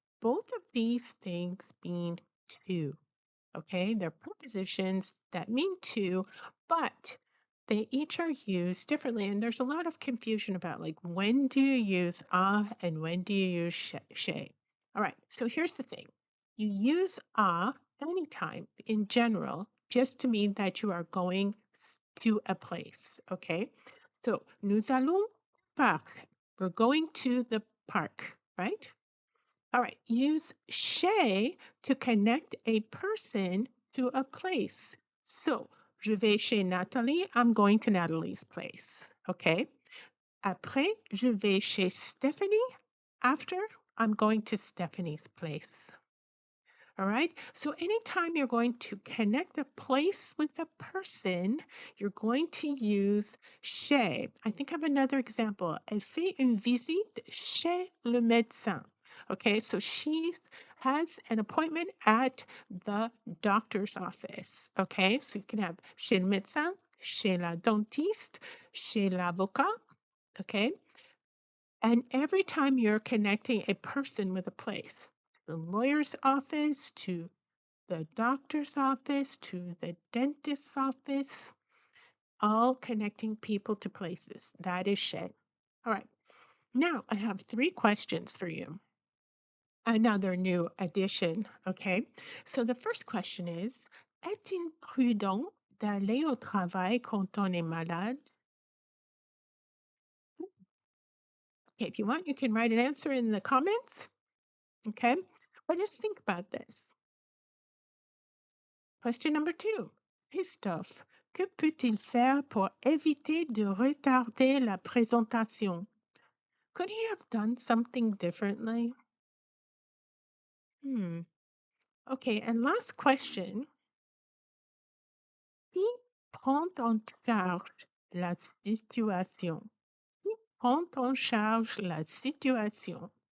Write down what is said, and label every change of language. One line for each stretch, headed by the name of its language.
English: Both of these things mean to. Okay, they're prepositions that mean to, but they each are used differently. And there's a lot of confusion about like when do you use and when do you use chez. All right, so here's the thing. You use anytime in general just to mean that you are going to a place.
French: Okay, so nous allons parc.
English: We're going to the park, right? All right, use chez to connect a person to a place. So,
French: je vais chez Nathalie,
English: I'm going to Natalie's place. Okay.
French: Après, je vais chez Stephanie.
English: After, I'm going to Stephanie's place. All right. So anytime you're going to connect a place with a person, you're going to use chez. I think I have another example.
French: Elle fait une visite chez le médecin.
English: Okay, so she has an appointment at the doctor's office. Okay, so you can have
French: chez le médecin, chez la dentiste, chez l'avocat.
English: Okay, and every time you're connecting a person with a place, the lawyer's office to the doctor's office to the dentist's office, all connecting people to places. That is chez. All right. Now I have 3 questions for you. Another new addition. Okay. So the first question is,
French: est-il prudent d'aller au travail quand on est malade?
English: Okay, if you want, you can write an answer in the comments. Okay. But just think about this. Question number 2.
French: Christophe, que peut-il faire pour éviter de retarder la présentation?
English: Could he have done something differently? Okay, and last question.
French: Qui prend en charge la situation? Qui prend en charge la situation?